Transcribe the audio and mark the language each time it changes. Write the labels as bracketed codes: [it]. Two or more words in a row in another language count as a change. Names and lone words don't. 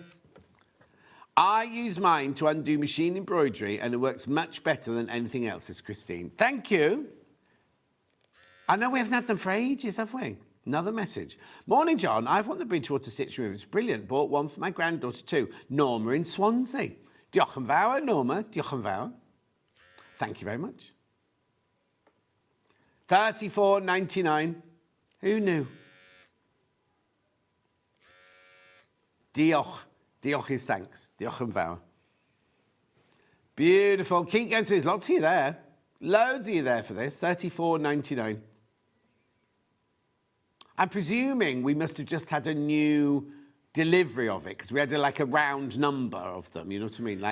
[en] I use mine to undo machine embroidery and it works much better than anything else, says Christine. Thank you. I know we haven't had them for ages, have we? Another message. Morning, John. I've won the Bridgewater Stitch Remover. It's brilliant. Bought one for my granddaughter too. Norma in Swansea. [cy] Diolch yn fawr, Norma. Diolch yn fawr. [en] Thank you very much. $34.99. Who knew? Diolch. Diolch is thanks. [cy] Diolch yn fawr. [en] Beautiful. Keep going through. There's lots of you there. Loads of you there for this. $34.99. I'm presuming we must have just had a new delivery of it because we had like a round number of them, you know what I mean?